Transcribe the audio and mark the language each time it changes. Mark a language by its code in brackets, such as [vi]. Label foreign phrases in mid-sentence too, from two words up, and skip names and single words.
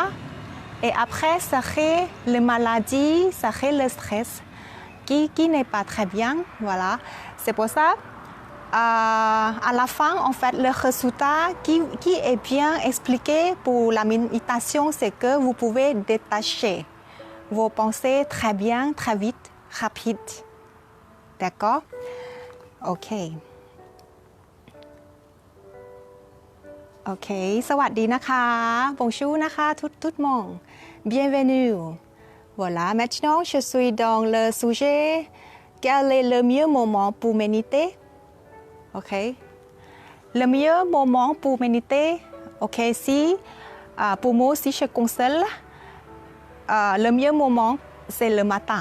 [fr] Et après, ça crée les maladies, ça crée le stress qui n'est pas très bien, voilà. C'est pour ça, à la fin, en fait, le résultat qui est bien expliqué pour la méditation, c'est que vous pouvez détacher vos pensées très bien, très vite, rapide. D'accord? Ok. Ok, [th] สวัสดีนะคะ [fr] Bonjour [th] นะคะ [fr] tout le monde. Bienvenue. Voilà, maintenant je suis dans le sujet quel est le meilleur moment pour méditer? Ok. Le meilleur moment pour méditer, ok, si pour moi si je conseille le meilleur moment, c'est le matin.